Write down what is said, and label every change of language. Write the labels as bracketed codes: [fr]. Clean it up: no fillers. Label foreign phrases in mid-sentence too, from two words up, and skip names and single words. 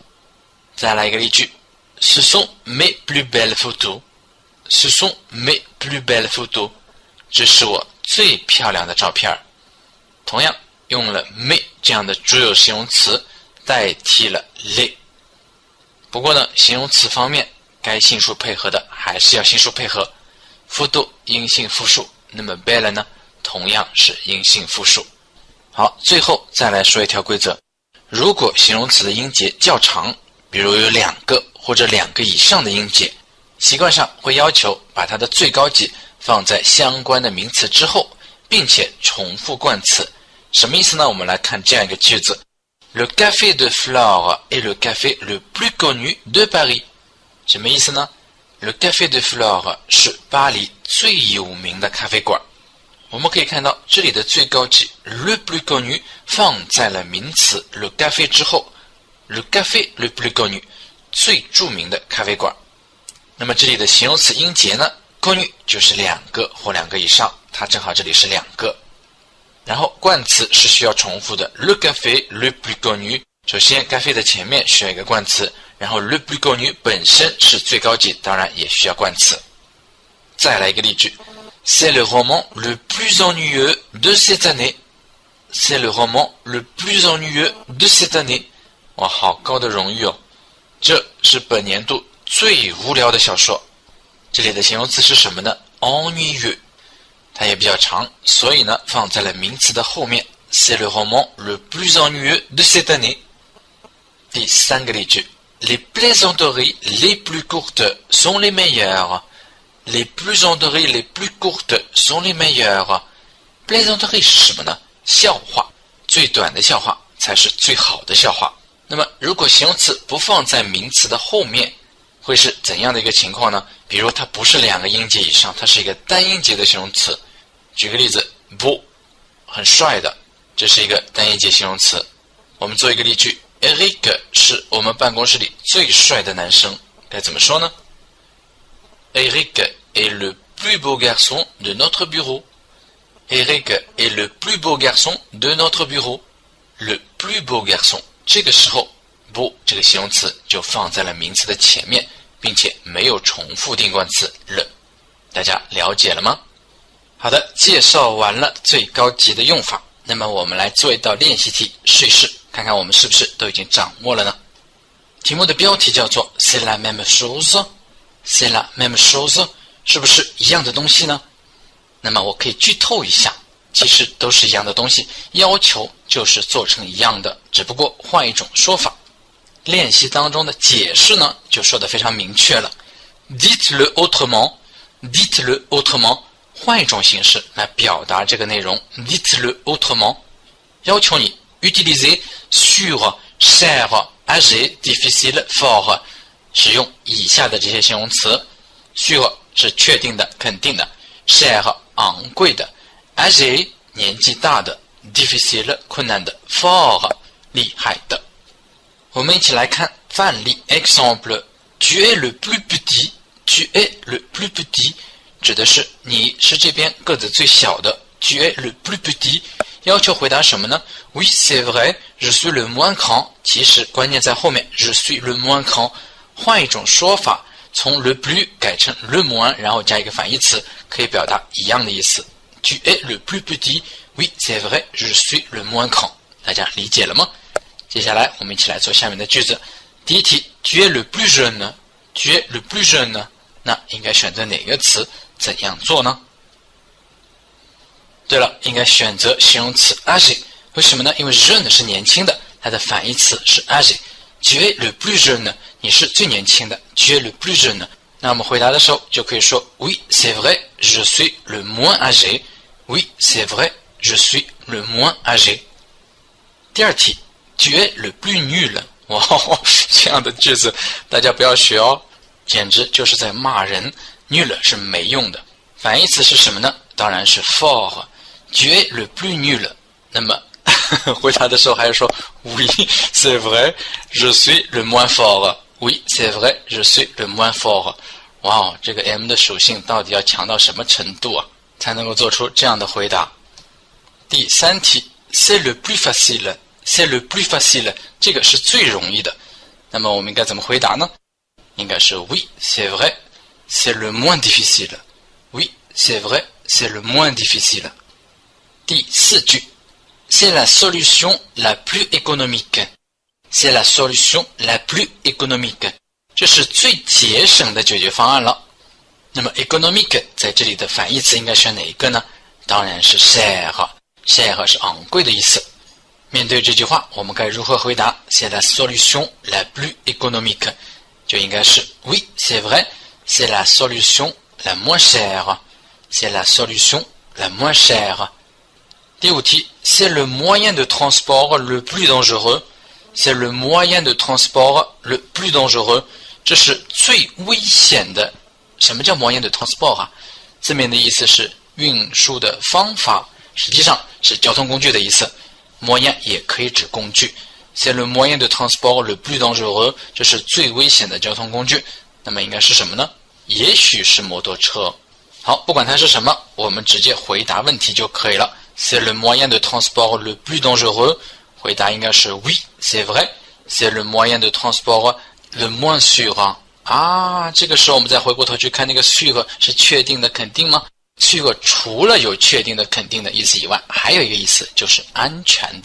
[zh] 再来一个例句 [fr] Ce sont mes plus belles photos。 Ce sont mes plus belles photos。 [zh] 这是我最漂亮的照片。同样用了 mes 这样的主有形容词代替了 les。不过呢，形容词方面该性数配合的还是要性数配合。 photo 阴性复数，那么 belle 呢同样是阴性复数。好，最后再来说一条规则。如果形容词的音节较长，比如有两个或者两个以上的音节，习惯上会要求把它的最高级放在相关的名词之后，并且重复冠词。什么意思呢？我们来看这样一个句子 [fr] Le café de Flore est le café le plus connu de Paris。 [zh] 什么意思呢？ Le café de Flore 是巴黎最有名的咖啡馆。我们可以看到这里的最高级 [fr] le plus connu [zh] 放在了名词 [fr] le café [zh] 之后， [fr] le café le plus connu [zh] 最著名的咖啡馆。那么这里的形容词音节呢 connu 就是两个或两个以上，它正好这里是两个。然后冠词是需要重复的 [fr] le café le plus connu [zh] 首先该废的前面需要一个冠词，然后 [fr] le plus connu [zh] 本身是最高级，当然也需要冠词。再来一个例句 [fr] C'est le roman le plus ennuyeux de cette année. C'est le roman le plus ennuyeux de cette année. [zh] 哇，好高的荣誉哦！这是本年度最无聊的小说。这里的形容词是什么呢？ ennuyeux， 它也比较长，所以呢放在了名词的后面。 [fr] C'est le roman le plus ennuyeux de cette année. [zh] 第三个例句 [fr] Les plaisanteries les plus courtes sont les meilleures. Les plaisanteries les plus courtes sont les meilleures. [zh] Plaisanterie 是什么呢？笑话，最短的笑话才是最好的笑话。那么如果形容词不放在名词的后面，会是怎样的一个情况呢？比如它不是两个音节以上，它是一个单音节的形容词。举个例子 beau 很帅的，这是一个单音节形容词。我们做一个例句 Eric 是我们办公室里最帅的男生，该怎么说呢？ [fr] Eric est le plus beau garçon de notre bureau. Eric est le plus beau garçon de notre bureau. Le plus beau garçon [zh] 这个时候 beau 这个形容词就放在了名词的前面，并且没有重复定冠词 le。大家了解了吗？好的，介绍完了最高级的用法，那么我们来做一道练习题试一试，看看我们是不是都已经掌握了呢？题目的标题叫做 [fr] C'est la même chose. C'est la même chose， [zh] 是不是一样的东西呢？那么我可以剧透一下，其实都是一样的东西，要求就是做成一样的，只不过换一种说法。练习当中的解释呢，就说得非常明确了。 [fr] Dites-le autrement, dites-le autrement， [zh] 换一种形式来表达这个内容。 [fr] Dites-le autrement， [zh] 要求你 [fr] utiliser sûr, cher, âgé, difficile, fort， [zh] 使用以下的这些形容词。sûr 是确定的、肯定的。cher 昂贵的。âgé 年纪大的。difficile 困难的。fort 厉害的。我们一起来看范例 [fr] exemple Tu es le plus petit, tu es le plus petit [zh] 指的是你是这边个子最小的。 [fr] Tu es le plus petit [zh] 要求回答什么呢？ [fr] Oui, c'est vrai, je suis le moins grand [zh] 其实关键在后面 [fr] Je suis le moins grand [zh] 换一种说法，从 [fr] le plus [zh] 改成 [fr] le moins [zh] 然后加一个反义词，可以表达一样的意思。 [fr] Tu es le plus petit, oui, c'est vrai, je suis le moins grand [zh] 大家理解了吗？接下来我们一起来做下面的句子。第一题 [fr] Tu es le plus jeune, tu es le plus jeune [zh] 那应该选择哪个词？怎样做呢？对了，应该选择形容词 âgé。为什么呢？因为 jeune 是年轻的，它的反义词是 âgé。 [fr] Tu es le plus jeune [zh] 你是最年轻的。 [fr] Tu es le plus jeune [zh] 那我们回答的时候就可以说 [fr] Oui, c'est vrai, je suis le moins âgé. Oui, c'est vrai, je suis le moins âgé。 [zh] 第二题 [fr] Tu es le plus nul [zh] 哇，这样的句子大家不要学哦，简直就是在骂人。 nul 是没用的，反义词是什么呢？当然是 fort。 [fr] Tu es le plus nul [zh] 那么回答的时候还是说 [fr] Oui, c'est vrai, je suis le moins fort. Oui, c'est vrai, je suis le moins fort。 [zh] 哇哦，这个 M 的属性到底要强到什么程度啊，才能够做出这样的回答？第三题 [fr] C'est le plus facile, c'est le plus facile [zh] 这个是最容易的，那么我们应该怎么回答呢？应该是 [fr] Oui, c'est vrai, c'est le moins difficile. Oui, c'est vrai, c'est le moins difficile。第四句 C'est la solution la plus économique. C'est la solution la plus économique. [zh] 这是最节省的解决方案了。那么 économique 在这里的反义词应该选哪一个呢？当然是 cher。cher 是昂贵的意思。面对这句话，我们该如何回答 [fr] C'est la solution la plus économique 就应该是 Oui, c'est vrai, c'est la solution la moins chère. C'est la solution la moins chère。第五题 C'est le moyen de transport le plus dangereux. C'est le moyen de transport le plus dangereux。 [zh] 这是最危险的。什么叫 [fr] moyen de transport [zh] 啊？字面的意思是运输的方法，实际上是交通工具的意思。moyen 也可以指工具。 [fr] C'est le moyen de transport le plus dangereux， [zh] 这是最危险的交通工具。那么应该是什么呢？也许是摩托车。好，不管它是什么，我们直接回答问题就可以了。 [fr] C'est le moyen de transport le plus dangereux。 [zh] 回答应该是 [fr] Oui, c'est vrai, C'est le moyen de transport le moins sûr [zh] 啊，这个时候我们再回过头去看那个 sûr 是确定的肯定吗？ sûr 除了有确定的肯定的意思以外，还有一个意思就是安全的。